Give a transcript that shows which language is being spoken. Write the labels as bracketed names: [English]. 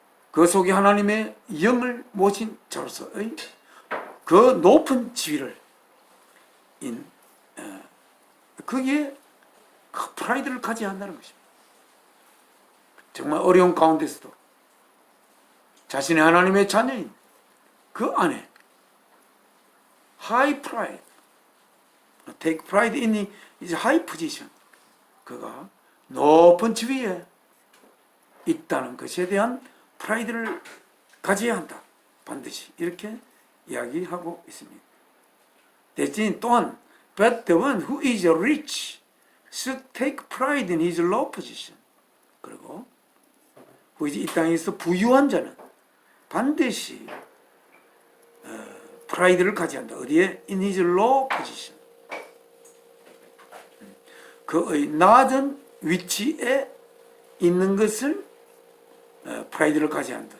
[Korean] 그 속에 하나님의 영을 모신 자로서의 그 높은 지위를 거기에 그 프라이드를 가져야 한다는 것입니다. 정말 어려운 가운데서도 자신의 하나님의 자녀인 그 안에 하이 프라이드, [English] take pride in his high position. [Korean] 그가 높은 지위에 있다는 것에 대한 프라이드를 가져야 한다. 반드시 이렇게 이야기하고 있습니다. 대신 또한 [English] but the one who is rich should take pride in his low position. [Korean] 그리고 이 땅에서 부유한 자는 반드시 프라이드를 가져야 한다. 어디에? [English] In his low position. [Korean] 그의 낮은 위치에 있는 것을 프라이드를 가져야 한다.